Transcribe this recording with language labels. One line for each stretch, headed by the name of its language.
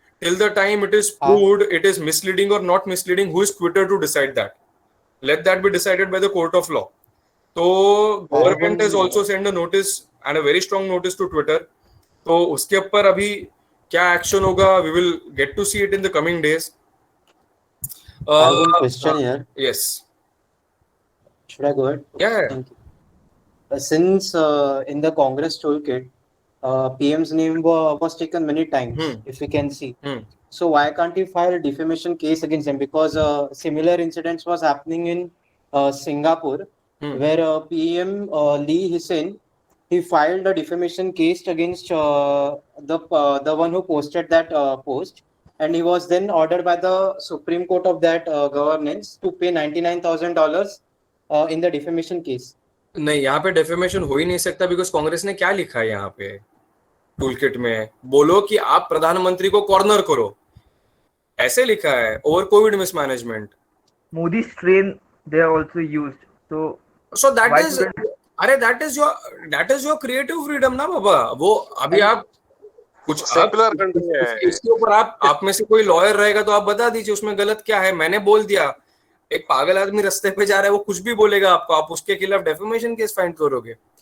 English: Till the time it is proved it is misleading और not misleading, who is Twitter to decide that? Let that be decided by the court of law. तो government has also send a notice and a very strong notice to Twitter.
Hindi: तो उसके ऊपर अभी क्या action होगा,
English: We will get to see it in the coming days. I have one question here. Yes. Should I go ahead? Yeah. Thank you. Since in the Congress toolkit, PM's name was taken many times, if we can see. So why can't he file a defamation case against him? Because similar incidents was happening in Singapore, where PM Lee Hsien, he filed a defamation case against the one who posted that post, and he was then ordered by the Supreme Court of that governance to pay $99,000 in the defamation case.
Hindi: नहीं, यहाँ पे defamation हो ही नहीं सकता because Congress ने क्या लिखा है यहाँ पे टूलकिट में? बोलो कि आप प्रधानमंत्री को कॉर्नर करो, ऐसे लिखा है।
English: Over covid mismanagement, Modi strain they are also used. So that why is, couldn't- अरे that is your creative freedom ना बाबा।
Hindi: वो अभी आप कुछ सेकुलर कंट्री है। इसके ऊपर आप में से कोई लॉयर रहेगा तो आप बता दीजिए उसमें गलत क्या है। मैंने बोल दिया, एक पागल आदमी रास्ते पे जा रहा है वो कुछ भी बोलेगा आपको, आप उसके खिलाफ डेफेमेशन केस फाइल करोगे?